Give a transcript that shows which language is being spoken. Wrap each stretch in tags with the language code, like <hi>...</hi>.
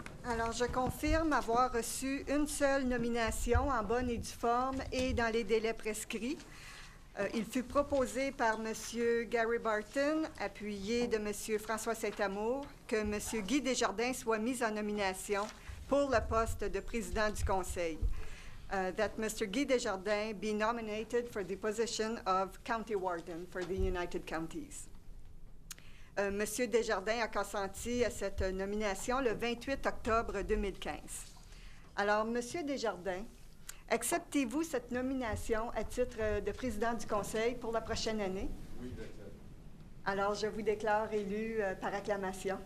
<fr>Alors, je confirme avoir reçu une seule nomination en bonne et due forme et dans les délais prescrits. Il fut proposé par M. Gary Barton, appuyé de M. François Saint-Amour, que M. Guy Desjardins soit mis en nomination pour le poste de président du Conseil.</fr> <en>That Mr. Guy Desjardins be nominated for the position of County Warden for the United Counties.</en> <fr>Monsieur Desjardins a consenti à cette nomination le 28 octobre 2015. Alors, Monsieur Desjardins, acceptez-vous cette nomination à titre de président du Conseil pour la prochaine année? Oui, j'accepte. Alors, je vous déclare élu par acclamation.</fr>